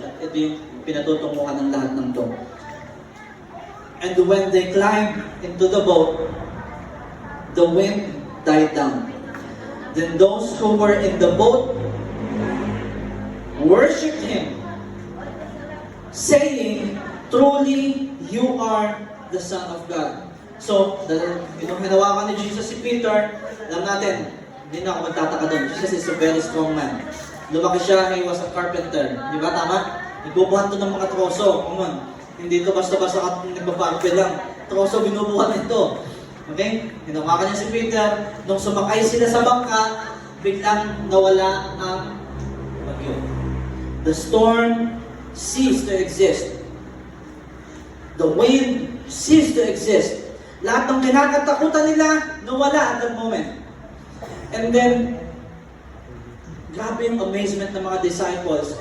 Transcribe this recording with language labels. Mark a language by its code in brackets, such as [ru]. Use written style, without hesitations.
[tl] At ito yung pinatutunguhan ng lahat ng to. [en] And when they climbed into the boat, the wind died down. Then those who were in the boat worshipped Him, saying, truly, you are the Son of God. [tl] So, nung hinawakan ni Jesus si Peter, alam natin, hindi na ako magtataka doon. [en] Jesus is a very strong man. [tl] Lumaki siya, [en] he was a carpenter. [tl] Di ba, tama? Nagbubuhat to ng mga troso. Hindi ito basta-basta nagbabarbe lang. Troso, binubuhat ito. Okay? Hinawakan niya si Peter. Nung sumakay sila sa bangka, biglang nawala ang bagyo. [en] The storm ceased to exist. The wind ceased to exist. [tl] Lahat ng kinakatakutan nila, nawala [en] at that moment. [tl] And then, grabe yung amazement ng mga disciples.